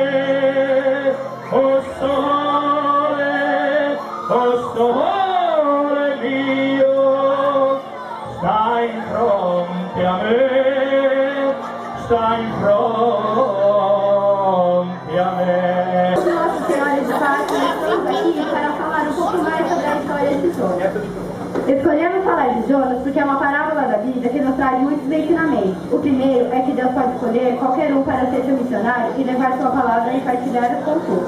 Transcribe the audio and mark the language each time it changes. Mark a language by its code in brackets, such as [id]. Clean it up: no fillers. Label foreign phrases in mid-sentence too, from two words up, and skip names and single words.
[it] oh sole mio, stai pronti a me, stai pronti a me. [pt] Nossa Senhora de Fátima, estamos aqui para falar um pouco mais sobre a história de Jonas. Escolhemos falar de Jonas porque é uma parábola da Bíblia que nos traz muitos ensinamentos. O primeiro é que Deus pode escolher qualquer um para ser seu missionário e levar sua palavra e partilhar com todos.